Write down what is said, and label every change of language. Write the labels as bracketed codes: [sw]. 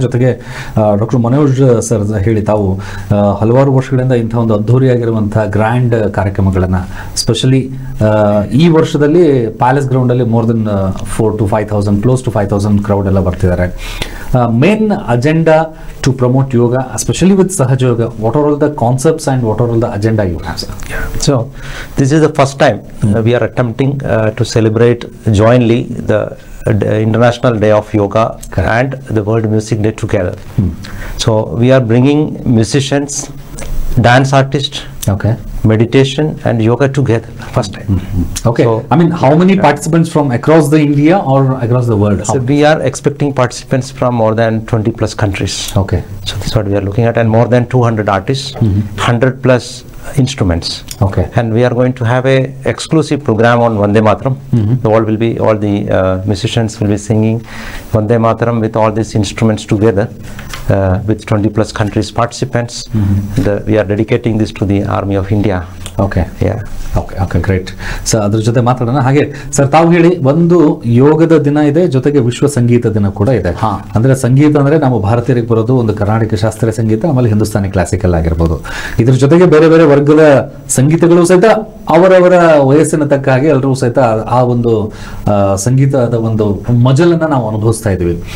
[kn] ಜೊತೆಗೆ doctor Manoj sir ಹೇಳಿ, ತಾವು ಹಲವಾರು ವರ್ಷಗಳಿಂದ ಇಂಥ ಒಂದು ಅದ್ಧೂರಿಯಾಗಿರುವಂಥ ಗ್ರ್ಯಾಂಡ್ ಕಾರ್ಯಕ್ರಮಗಳನ್ನು, ಸ್ಪೆಷಲಿ ಈ ವರ್ಷದಲ್ಲಿ ಪ್ಯಾಲೇಸ್ ಗ್ರೌಂಡಲ್ಲಿ [en] more than 4,000 to 5,000, close to 5,000 crowd [kn] ಎಲ್ಲ ಬರ್ತಿದ್ದಾರೆ. [en] Main agenda to promote yoga, especially with Sahaja Yoga. What are all the concepts and what are all the agenda you have? So this is the first time we are attempting to celebrate jointly the International Day of Yoga and the World Music Day together. So we are bringing musicians dance artist, Okay. meditation and yoga together first time. Okay. So, I mean, how many participants from across the India or across the world? so we are expecting participants from more than 20 plus countries. Okay. So that's what we are looking at, and more than 200 artists, 100 plus instruments. Okay. And we are going to have a exclusive program on Vande Mataram. All the musicians will be singing Vande Mataram with all these instruments together, with 20 plus countries participants. We are dedicating this to the Army of India. Okay. Yeah. Okay great. [kn] Sir ಅದ್ರ ಜೊತೆ ಮಾತಾಡೋಣ. ಹಾಗೆ sir ತಾವು ಹೇಳಿ, ಒಂದು ಯೋಗದ ದಿನ ಇದೆ, ಜೊತೆಗೆ ವಿಶ್ವ ಸಂಗೀತ ದಿನ ಕೂಡ ಇದೆ. ಅಂದ್ರೆ ಸಂಗೀತ ಅಂದ್ರೆ ನಾವು ಭಾರತೀಯರಿಗೆ ಬರೋದು ಒಂದು ಕರ್ನಾಟಕ ಶಾಸ್ತ್ರೀಯ ಸಂಗೀತ, ಆಮೇಲೆ ಹಿಂದೂಸ್ತಾನಿ ಕ್ಲಾಸಿಕಲ್ ಆಗಿರ್ಬೋದು. ಇದ್ರ ಜೊತೆಗೆ ಬೇರೆ ಬೇರೆ ವರ್ಗದ ಸಂಗೀತಗಳು ಸಹಿತ ಅವರವರ ವಯಸ್ಸಿನ ತಕ್ಕ ಹಾಗೆ ಎಲ್ಲರೂ ಸಹಿತ ಆ ಒಂದು ಸಂಗೀತದ ಒಂದು ಮಜಲನ್ನ ನಾವು ಅನುಭವಿಸ್ತಾ ಇದೀವಿ.